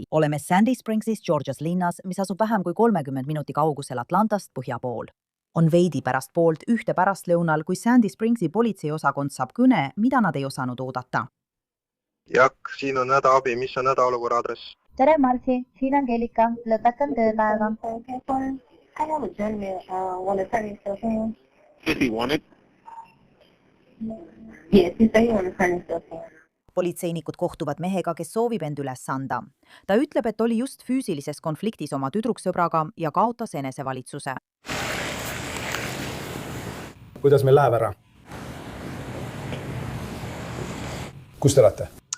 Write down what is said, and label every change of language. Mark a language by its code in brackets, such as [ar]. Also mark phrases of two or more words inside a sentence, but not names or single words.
[et] Oleme Sandy Springsis, Georgias linnas, mis asub vähem kui 30 minuti kaugusel Atlantast põhja pool. On veidi pärast poolt ühte pärastlõunal, kui Sandy Springsi politseiosakond saab kõne, mida nad ei osanud oodata. Jak, siin on hädaabi, mis on hädaolukorra aadress? Tere Marci, siin on Kelika, lõpetan tööpäeva. [en] I have a gentleman want to turn himself in. Does he want it? Yes, he said he want to turn himself in. [et] Politseinikud kohtuvad mehega, kes soovib end üles anda. Ta ütleb, et oli just füüsilises konfliktis oma tüdruksõbraga ja kaotas enesevalitsuse. Kuidas meil läheb ära? Kus te olete?